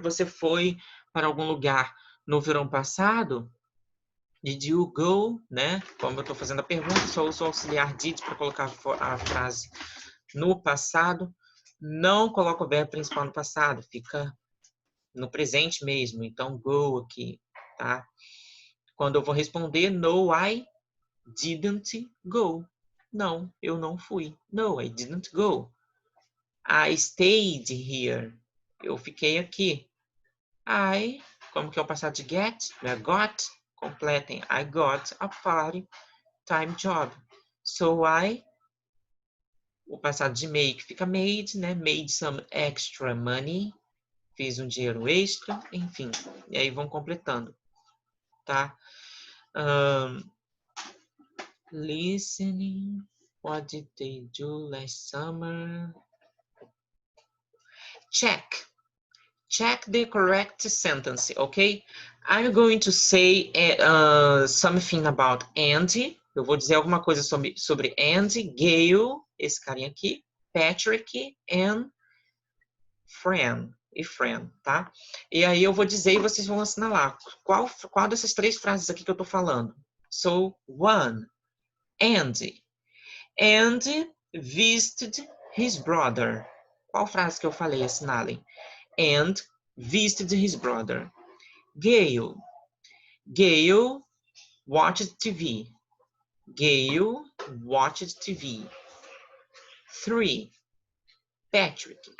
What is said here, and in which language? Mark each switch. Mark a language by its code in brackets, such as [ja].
[pt] Você foi para algum lugar no verão passado? [en] Did you go, [pt] né? Como eu estou fazendo a pergunta, só uso o auxiliar did para colocar a frase no passado. Não coloco o verbo principal no passado, fica no presente mesmo. Então, go aqui, tá? Quando eu vou responder, [en] no, I didn't go. [pt] Não, eu não fui. [en] No, I didn't go. I stayed here. [pt] Eu fiquei aqui. I, como que é o passado de get? [en] Got, completem. I got a part-time job. [pt] So o passado de make fica made, né? [en] Made some extra money. [pt] Fiz um dinheiro extra, enfim. E aí vão completando, tá? [en] Listening. What did they do last summer? Check. Check the correct sentence, okay? I'm going to say something about Andy. [pt] Eu vou dizer alguma coisa sobre Andy, Gail, esse carinha aqui, Patrick and Fran. E Fran, tá? E aí eu vou dizer e vocês vão assinalar. Qual dessas três frases aqui que eu tô falando? [en] So, one, Andy. Andy visited his brother. [pt] Qual frase que eu falei? Assinalem. [en] And visited his brother. Gail. Gail watched TV. Gail watched TV. 3. Patrick.